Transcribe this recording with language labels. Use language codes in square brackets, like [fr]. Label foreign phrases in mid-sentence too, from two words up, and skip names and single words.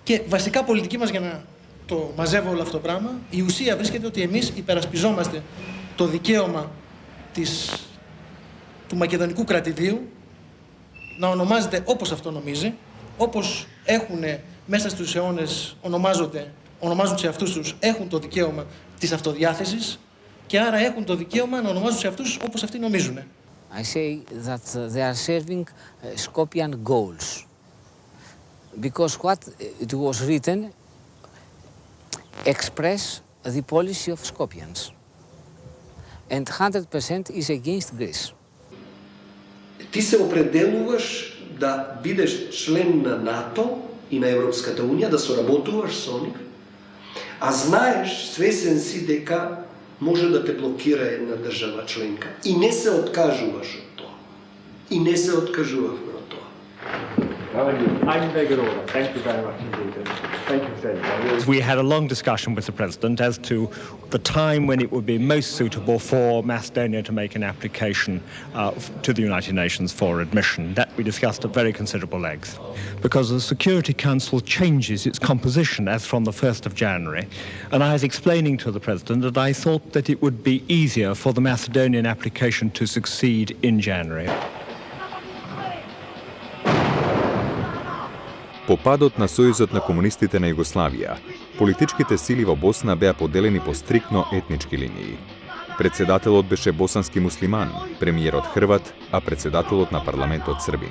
[el] Και βασικά πολιτική μας, για να το μαζεύω όλο αυτό το πράγμα, η ουσία βρίσκεται ότι εμείς υπερασπιζόμαστε το δικαίωμα του μακεδονικού κρατηδίου να ονομάζεται όπως αυτό νομίζει, όπως έχουν μέσα στους αιώνες ονομάζουν σε αυτούς τους, έχουν το δικαίωμα της αυτοδιάθεσης και άρα έχουν το δικαίωμα να ονομάζουν σε αυτούς όπως αυτοί νομίζουν. [en] I say that they are serving Skopjean goals. Because what it was written express the policy of Skopjeans. And 100% is against Greece. [mk] Ти се определуваш да бидеш член на НАТО и на Европската унија, да соработуваш со нив, а знаеш, свесен си дека може да те блокира една држава членка и не се откажуваш од тоа. И не се откажувавме од тоа. [en] Thank you very much indeed. Thank you, Senator. We had a long discussion with the President as to the time when it would be most suitable for Macedonia to make an application to the United Nations for admission. That we discussed at very considerable length. Because the Security Council changes its composition as from the 1st of January, and I was explaining to the President that I thought that it would be easier for the Macedonian application to succeed in January. [mk] По падот на Сојузот на комунистите на Југославија, политичките сили во Босна беа поделени по стрикно етнички линии. Председателот беше босански муслиман, премиерот Хрват, а председателот на парламентот Србин.